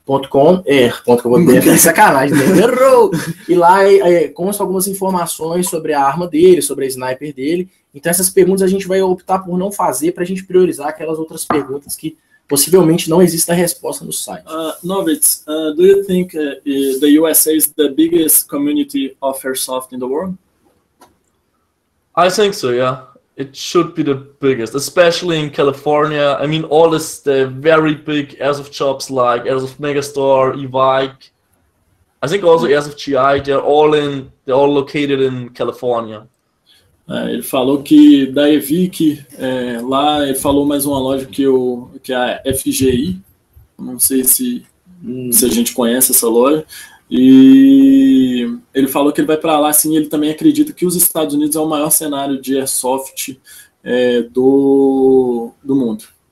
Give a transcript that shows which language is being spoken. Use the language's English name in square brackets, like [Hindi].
[Portuguese] .com.br, sacanagem, né? Errou! E lá constam algumas informações sobre a arma dele, sobre a sniper dele. Então essas perguntas a gente vai optar por não fazer para a gente priorizar aquelas outras perguntas que possivelmente não existe a resposta no site. [English] Novritsch, do you think the USA is the biggest community of Airsoft in the world? I think so, yeah. It should be the biggest, especially in California. I mean, all the very big Airsoft shops like Airsoft Megastore, Evike. I think also Airsoft GI. They're all located in California. [Portuguese] Ele falou que da Evic, lá ele falou mais uma loja que é a FGI. Não sei se a gente conhece essa loja. E ele falou que ele vai para lá, assim, ele também acredita que os Estados Unidos é o maior cenário de Airsoft do mundo.